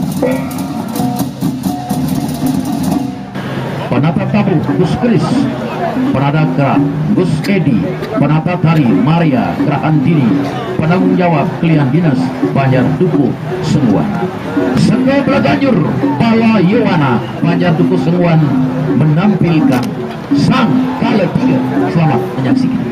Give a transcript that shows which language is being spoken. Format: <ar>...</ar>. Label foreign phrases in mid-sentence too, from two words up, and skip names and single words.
<id>Penata tabu Gus Kris, penata gerak Gus Edi, penata tari Maria Grahandini, penanggung jawab klien dinas Banjar Duku Senguan. Sengga Belaganyur Pala Yowana Banjar Duku Senguan menampilkan sang kala tiga. Selamat menyaksikan.</id>